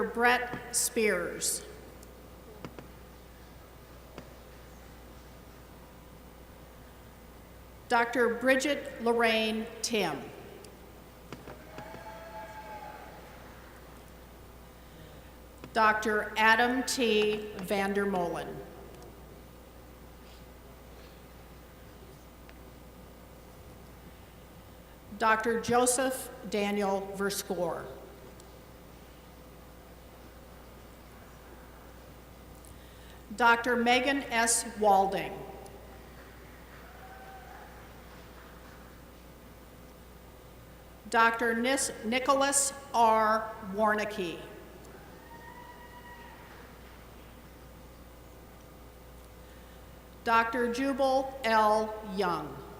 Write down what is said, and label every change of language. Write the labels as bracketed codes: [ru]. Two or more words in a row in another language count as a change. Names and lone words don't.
[en] Brett Spears. Dr. Bridget Lorraine Tim. Dr. Adam T. Vandermolen. Dr. Joseph Daniel Verscore. Dr. Megan S. Walding. Dr. Nicholas R. Warnicki. Dr. Jubal L. Young.